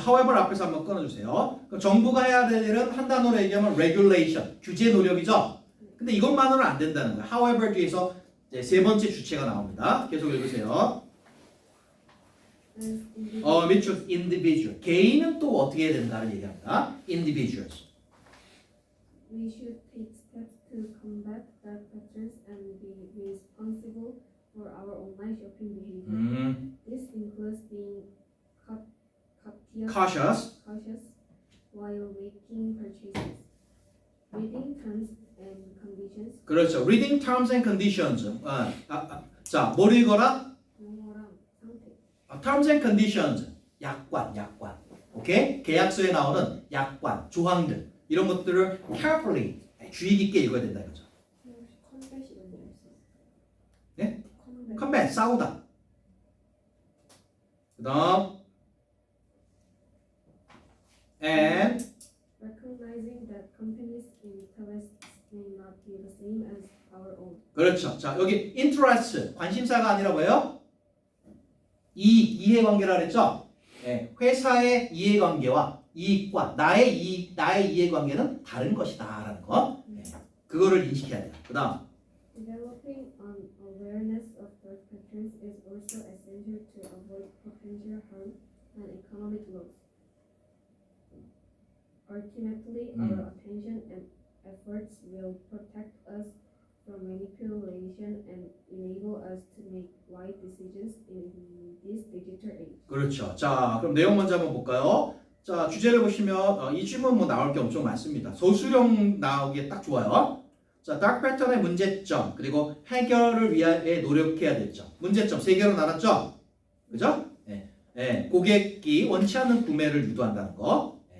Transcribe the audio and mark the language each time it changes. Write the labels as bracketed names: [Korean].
[Korean] however 앞에서 한번 끊어주세요. 그럼 정부가 해야 될 일은 한 단어로 얘기하면 regulation, 규제 노력이죠. 근데 이것만으로는 안 된다는 거예요. however 뒤에서 이제 세 번째 주체가 나옵니다. 계속 읽으세요. 밑줄 individual. 개인은 또 어떻게 해야 된다는 얘기합니다. [English] individuals. We should take steps to combat dark patterns and be responsible for our online shopping behavior. This includes being cautious. while making purchases, reading terms and conditions, [Korean] 그렇죠. [English] reading terms and conditions. [Korean] 자, 뭘 읽어라? 용어랑 상태, [English] terms and conditions. [Korean] 약관. 오케이? 계약서에 나오는 약관, 조항들 이런 것들을 carefully 주의 깊게 읽어야 된다 이거죠. 혹시 컨벳이 뭔지 알수 있어요? 네? 컨벳. 컴뱃 싸우다. 그다음 and [English] recognizing that companies' interests may not be the same as our own. [Korean] 그렇죠. 자, 여기 interest 관심사가 아니라 뭐예요? 이해관계라 그랬죠? 네, 회사의 이해관계와 이익과 나의 이해관계는 다른 것이다라는 거. 네, 그거를 인식해야 돼요. 그다음 [English] Developing an awareness of dark patterns is also essential to avoid potential harm and economic loss. Ultimately, our attention and efforts will protect us from manipulation and enable us to make wise decisions in this digital age. [Korean] 그렇죠. 자, 그럼 내용 먼저 한번 볼까요? 자, 주제를 보시면 이 질문 뭐 나올 게 엄청 많습니다. 소수령 나오기에 딱 좋아요. 자, dark pattern의 문제점 그리고 해결을 위해 노력해야 될 점. 문제점 세 개로 나눴죠? 그죠? 고객이 원치 않는 구매를 유도한다는 거.